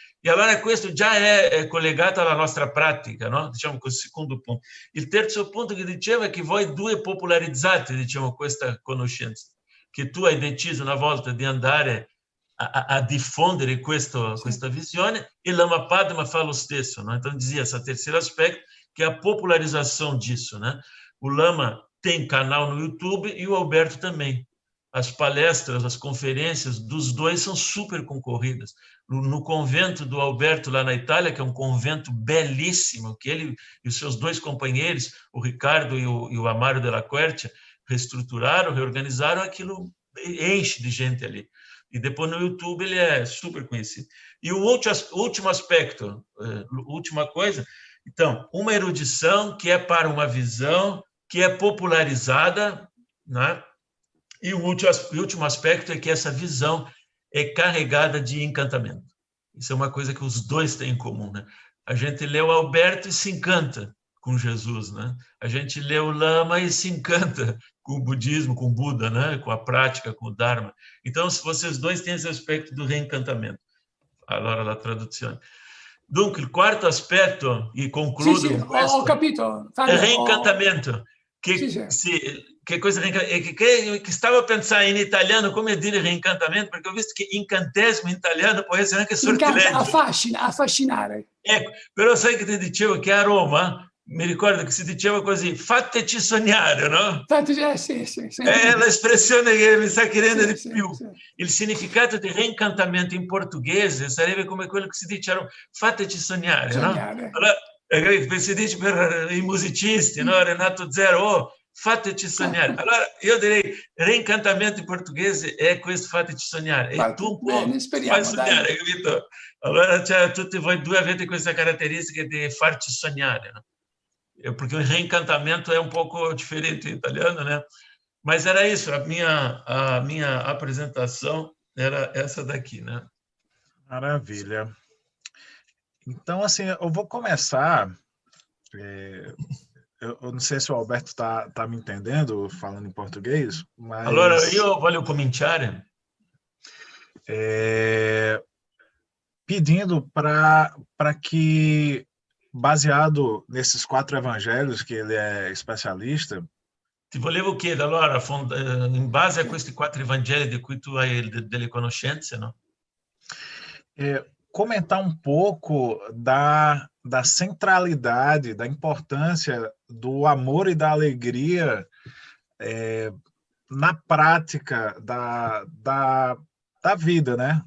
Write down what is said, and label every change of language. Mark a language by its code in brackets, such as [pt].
[it] E allora questo già è collegato alla nostra pratica, no? Diciamo col secondo punto. Il terzo punto che diceva è che voi due popolarizzate, diciamo, questa conoscenza, che tu hai deciso una volta di andare a diffondere questa visione, e Lama Padma fa lo stesso, no? [pt] Então dizia esse terceiro aspecto, que é a popularização disso, né? O Lama tem canal no YouTube e o Alberto também. As palestras, as conferências dos dois são super concorridas. No convento do Alberto, lá na Itália, que é um convento belíssimo, que ele e os seus 2 companheiros, o Ricardo e o Amário della Quercia, reestruturaram, reorganizaram, aquilo enche de gente ali. E depois no YouTube ele é super conhecido. E o último aspecto, última coisa, então, uma erudição que é para uma visão que é popularizada, né? E o último aspecto é que essa visão é carregada de encantamento. Isso é uma coisa que os dois têm em comum, né? A gente lê o Alberto e se encanta com Jesus, né? A gente lê o Lama e se encanta com o budismo, com o Buda, né? Com a prática, com o Dharma. Então, vocês dois têm esse aspecto do reencantamento. [it] Allora, la traduzione. Dunque, il quarto aspetto, e concludo Sì, con questo, ho capito. è il reincantamento. Che cosa che stavo pensando in italiano come dire reincantamento, perché ho visto che incantesimo in italiano può essere anche sortileggio. Affascinare. Ecco, però sai che ti dicevo che a Roma, mi ricordo che si diceva così, fateci sognare, no? Sì. È l'espressione che mi sta chiedendo di Sì. più. Il significato di reincantamento in portoghese sarebbe come quello che si dice, fateci sognare, no? Allora, si dice per i musicisti, no? Renato Zero, fateci sognare. Allora, io direi reincantamento in portoghese è questo, fateci sognare. E tu un po' fai sognare, capito? Allora, tutti voi due avete questa caratteristica di farci sognare, no? [pt] Porque o reencantamento é um pouco diferente em italiano, né? Mas era isso, a minha apresentação era essa daqui, né? Maravilha. Então, assim, eu vou começar. Eu não sei se o Alberto está me entendendo falando em português, mas... [it] Allora, io voglio cominciare [pt] pedindo para que, baseado nesses 4 evangelhos que ele é especialista... [it] Ti volevo chiedere, allora, in base a questi 4 evangeli di cui tu hai delle conoscenze, no? [pt] Comentar um pouco da centralidade, da importância do amor e da alegria na prática da vida, né?